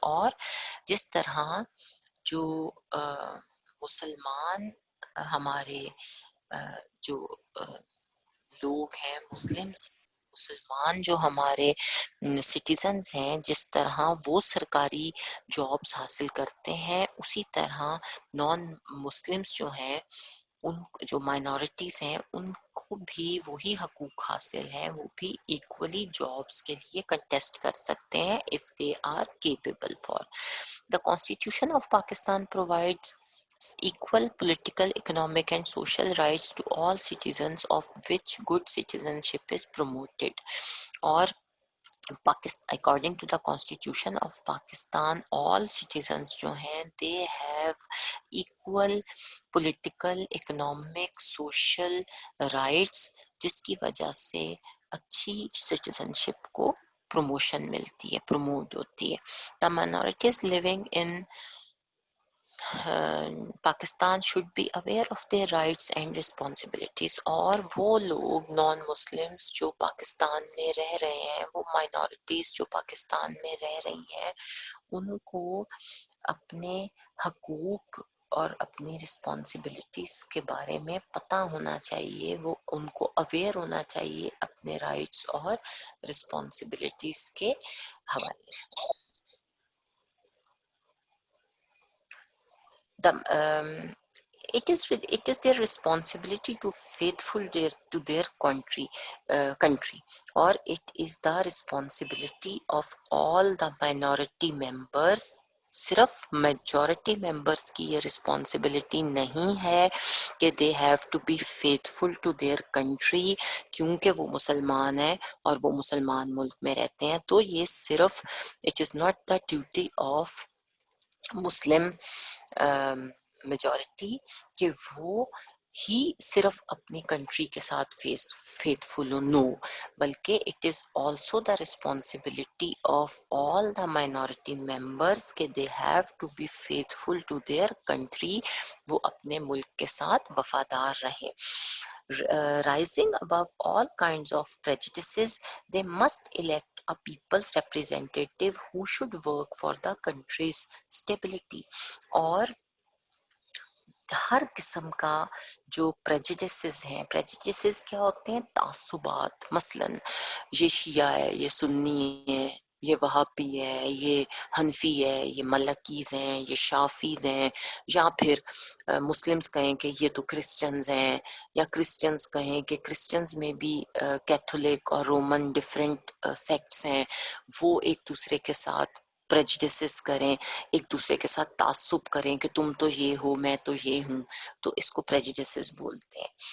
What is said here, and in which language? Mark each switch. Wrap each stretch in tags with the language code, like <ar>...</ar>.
<ur>اور جس طرح جو مسلمان ہمارے جو لوگ ہیں مسلمان جو ہمارے سٹیزنز ہیں، جس طرح وہ سرکاری جابس حاصل کرتے ہیں، اسی طرح نان مسلمز جو ہیں، ان جو مائنورٹیز ہیں، ان کو بھی وہی حقوق حاصل ہیں، وہ بھی ایکولی جابس کے لیے کنٹیسٹ کر سکتے ہیں</ur> <en>if they are capable for. The Constitution of Pakistan provides equal political, economic and social rights to all citizens, of which good citizenship is promoted.</en> <ur>اور</ur> <en>according to the Constitution of Pakistan, all citizens</en> <ur>جو ہیں</ur> <en>they have equal political, economic, social rights،</en> <ur>جس کی وجہ سے اچھی citizenship کو promotion ملتی ہے، پروموٹ ہوتی ہے.</ur> <en>The minorities living in Pakistan should be aware of their rights and responsibilities.</en> <ur>اور وہ لوگ نان مسلمس جو پاکستان میں رہ رہے ہیں، وہ مائنورٹیز جو پاکستان میں رہ رہی ہیں، ان کو اپنے حقوق اور اپنی رسپانسبلٹیز کے بارے میں پتہ ہونا چاہیے، وہ ان کو اویئر ہونا چاہیے اپنے رائٹس اور رسپانسبلٹیز کے حوالے سے.</ur> <en>It is their responsibility to faithful to their country, or it is the responsibility of all the minority members.</en> <ur>صرف میجورٹی ممبرس کی یہ رسپانسبلٹی نہیں ہے کہ</ur> <en>they have to be faithful to their country,</en> <ur>کیونکہ وہ مسلمان ہیں اور وہ مسلمان ملک میں رہتے ہیں. تو یہ صرف</ur> <en>it is not the duty of Muslim majority</en> <ur>کہ وہ ہی صرف اپنی کنٹری کے ساتھ فیتھفل ہو، نو، بلکہ</ur> <en>it is also the responsibility of all the minority members</en> <ur>کہ</ur> <en>they have to be faithful to their country,</en> <ur>وہ اپنے ملک کے ساتھ وفادار رہیں.</ur> <en>Rising above all kinds of prejudices, they must elect a people's representative who should work for the country's stability.</en> <ur>اور ہر قسم کا جو پریجڈسز ہیں، پریجڈسز کیا ہوتے ہیں؟ تعصبات. مثلا یہ شیعہ ہے، یہ سنی ہے، یہ وہابی ہے، یہ حنفی ہے، یہ ملکیز ہیں، یہ شافیز ہیں، یا پھر مسلمز کہیں کہ یہ تو کرسچنز ہیں، یا کرسچنز کہیں کہ کرسچنز میں بھی کیتھولک اور رومن ڈفرینٹ سیکٹس ہیں، وہ ایک دوسرے کے ساتھ پریجڈسز کریں، ایک دوسرے کے ساتھ تعصب کریں کہ تم تو یہ ہو، میں تو یہ ہوں، تو اس کو پریجڈسز بولتے ہیں.</ur>